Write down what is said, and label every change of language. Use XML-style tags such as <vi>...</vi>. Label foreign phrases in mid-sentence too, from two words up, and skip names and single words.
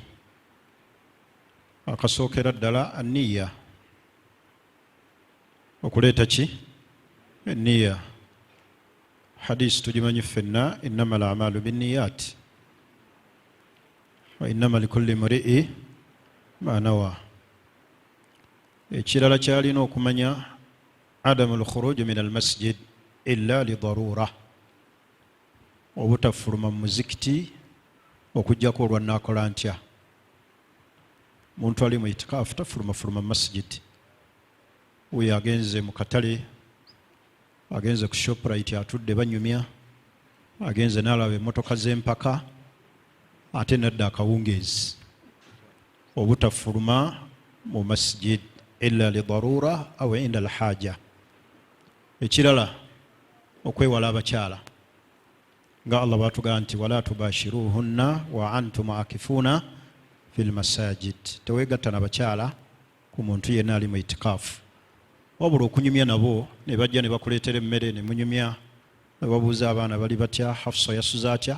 <lg>Akasookera ddala aniya, okuleeta ki eniya. Hadisi tugimanyi ffenna,</lg> <ar>إنما الأعمال بالنيات وإنما لكل امرئ ما نوى.</ar> <lg>Ekirala kyalina okumanya</lg> <ar>عدم الخروج من المسجد إلا لضرورة,</ar> <lg>obutafuluma mu muzikiti okujjako olwa naakola ntya. Muntu ali mu itikaafu tafuluma mu masjidi. Oyo agenze mu katale, agenze ku shoprite atudde banyumya, agenze n'alaba emmotoka z'empaka, ate nadda akawungeezi. Obutafuluma mu</lg> <ar>المسجد إلا لضرورة أو عند الحاجة.</ar> <lg>Ekirala okwewala abakyala nga Allah bw'atugamba nti</lg> <ar>ولا تباشروهن وأنتم عاكفون في المساجد.</ar> <lg>Teweegatta n'abakyala ku muntu yenna ali mu itikaafu, wabula okunyumya nabo ne bajja ne bakuleetera emmere ne munyumya, ne babuuza abaana bali batya, Hafsa yasuza atya.</lg>